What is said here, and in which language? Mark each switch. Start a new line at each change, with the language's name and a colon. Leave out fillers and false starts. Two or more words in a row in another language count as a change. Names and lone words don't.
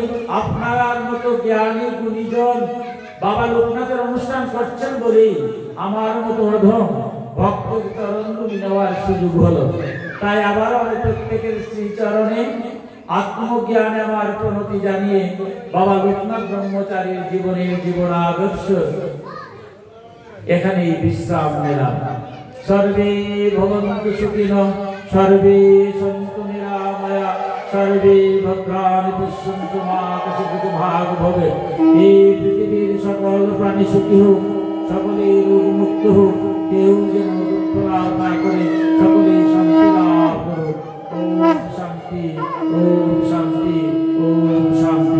Bangla: আপনার মতো জ্ঞানী গুণীজন বাবা লোকনাথের অনুষ্ঠান করছেন বলেই আমার মতো অধম ভক্ত তরঙ্গুলি নেওয়ার সুযোগ হলো। তাই আবার আমি প্রত্যেকের শ্রীচরণে আত্মজ্ঞানে আমার প্রণতি জানিয়ে বাবা লোকনাথ ব্রহ্মচারীর জীবন আদর্শ এখানেই বিশ্রাম নিলাম।
Sanskrit: সর্বে ভবন্তু সুখিনঃ, সর্বে সন্তু নিরাময়া, সর্বে ভদ্রাণি পশ্যন্তু মা কশ্চিৎ ভাগ ভবেৎ।
Bangla: এই পৃথিবীর সকল প্রাণী সুখী হোক, সকলেই রোগ মুক্ত হোক, কেউ যেন দুঃখ লাভ না করে, সকলেই শান্তি লাভ করুক।
Sanskrit: ওম শান্তি, ওম শান্তি, ওম শান্তি।